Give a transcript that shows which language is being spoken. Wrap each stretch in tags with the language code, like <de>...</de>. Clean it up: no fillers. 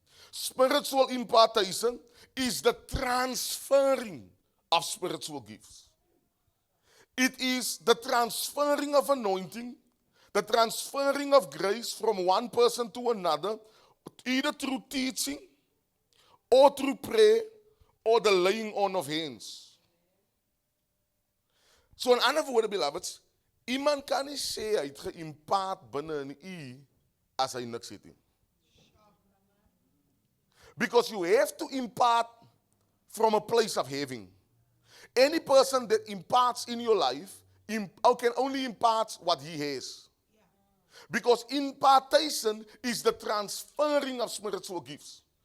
<en>Spiritual impartation is the transferring of spiritual gifts. It is the transferring of anointing, the transferring of grace from one person to another, either through teaching or through prayer or the laying on of hands.</en> <af>So in ander woorde, beloveds, iemand kan nie sê hy het geïmpaart binne in u as hy niks het nie.</af> <en>Because you have to impart from a place of having. Any person that imparts in your life can only impart what he has. Because impartation is the transferring of spiritual gifts.</en>